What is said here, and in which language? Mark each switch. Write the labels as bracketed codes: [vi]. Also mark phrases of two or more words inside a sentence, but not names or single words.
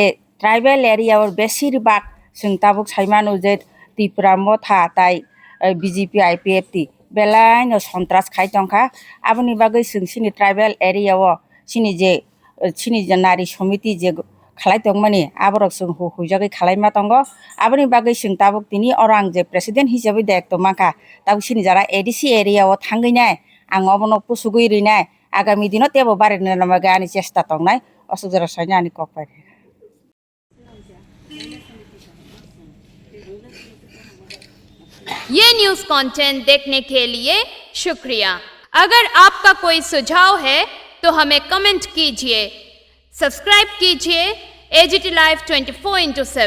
[en] tribal area [trp] और बेसिरभाग जों ताबुक साइमानु जे त्रिपुरा मथा ताई बीजेपी आईपीएफटी बेलायनो सन्त्रास खाय दंखा आबनि बागै जों सिनि ट्राइबेल एरियाव सिनि जे नारी समिति जे खालाय दंमानि आबरक जों हुजागै खालायमा दंग आबनि बागै जों ताबुक दिनि और आं जे प्रेसिडेंट हिसाबै दायित्व माखा ताबुक सिनि जारा एडीसी एरियाव थांगैनाय आं अबनो पुसुगैरिनाय आगामी दिनाव तेबो बारिनो नामागा आनि चेष्टा दंनाय असुजरा साइना आनि ककबाय। [hi] ये [en] news content [hi] देखने के लिए शुक्रिया। अगर आपका कोई सुझाव है तो हमें कमेंट कीजिए, सब्सक्राइब कीजिए AGT Live 24/7।